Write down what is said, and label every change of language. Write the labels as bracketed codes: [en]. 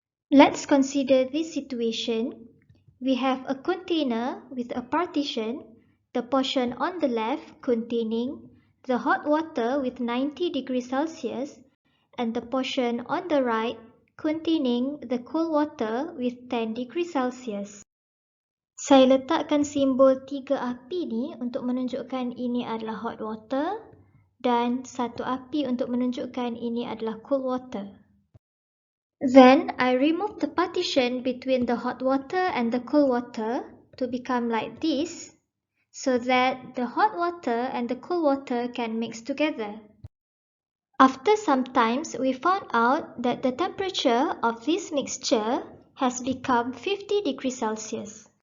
[en] Let's consider this situation. We have a container with a partition, the portion on the left containing the hot water with 90 degrees Celsius and the portion on the right containing the cold water with 10 degrees Celsius. [ms] Saya letakkan simbol 3 api ni untuk menunjukkan ini adalah [en] hot water [ms] dan 1 api untuk menunjukkan ini adalah [en] cold water. Then I remove the partition between the hot water and the cold water to become like this, so that the hot water and the cold water can mix together. After some time, we found out that the temperature of this mixture has become 50 degrees Celsius.